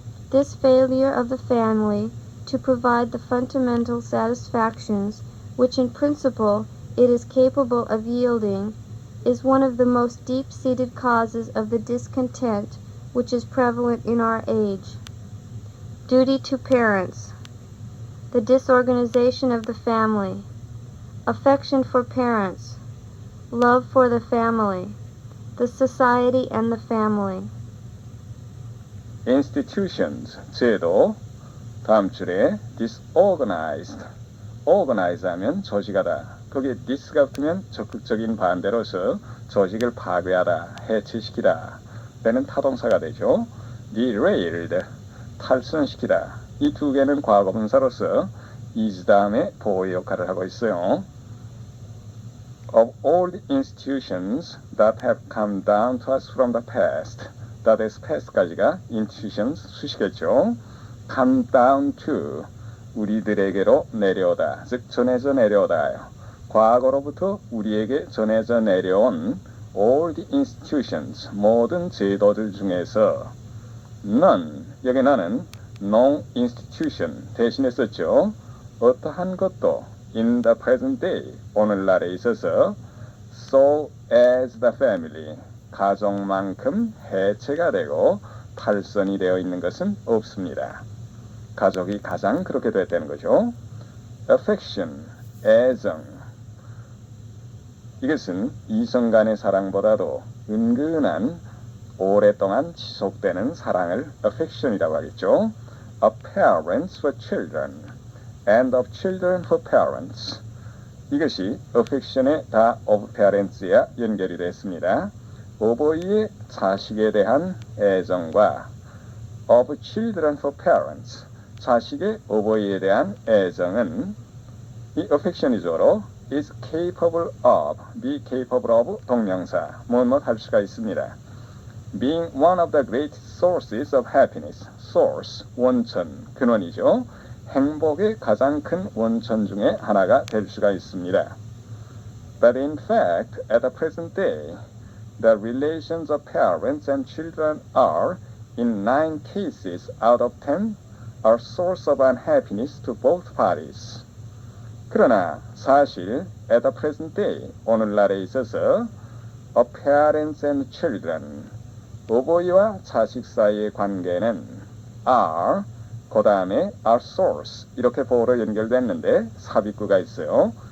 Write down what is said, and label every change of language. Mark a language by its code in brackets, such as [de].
[en] This failure of the family to provide the fundamental satisfactions which in principle it is capable of yielding is one of the most deep-seated causes of the discontent which is prevalent in our age. Duty to parents, the disorganization of the family, affection for parents, love for the family, the society and the family. [ko] institutions, 제도, 다음 줄에 disorganized, organize 하면 조직하다, 거기에 dis가 붙으면 적극적인 반대로서 조직을 파괴하다, 해체시키다, 때는 타동사가 되죠. derailed, 탈선시키다, 이 두 개는 과거분사로서 is 다음에 보호 역할을 하고 있어요. [en] Of all the institutions that have come down to us from the past, that is past까지가 institutions [ko] 수식했죠. come down to, 우리들에게로 내려오다, 즉 전해져 내려오다요. 과거로부터 우리에게 전해져 내려온 all the institutions, 모든 제도들 중에서 none, 여기 나는 no institution 대신에 썼죠. 어떠한 것도 in the present day, 오늘날에 있어서 [en] so as the family, [ko] 가족만큼 해체가 되고 탈선이 되어 있는 것은 없습니다. 가족이 가장 그렇게 됐다는 거죠. affection, 애정, 이것은 이성 간의 사랑보다도 은근한 오랫동안 지속되는 사랑을 affection이라고 하겠죠. [en] of parents for children and of children for parents, [ko] 이것이 affection의 다 of parents야 연결이 됐습니다. 어버이의 자식에 대한 애정과 of children for parents, 자식의 어버이에 대한 애정은 이 affection이죠로 is capable of, be capable of 동명사, 무엇 할 수가 있습니다. [en] being one of the great sources of happiness, source, [ko] 원천, 근원이죠. 행복의 가장 큰 원천 중에 하나가 될 수가 있습니다. [en] But in fact, at the present day, the relations of parents and children are, in 9 cases out of 10, are source of unhappiness to both parties. [ko] 그러나 사실 [en] at the present day, [ko] 오늘날에 있어서 [en] of parents and children, [ko] 부모와 자식 사이의 관계는 are, 그 다음에 are source, 이렇게 보어로 연결됐는데 삽입구가 있어요.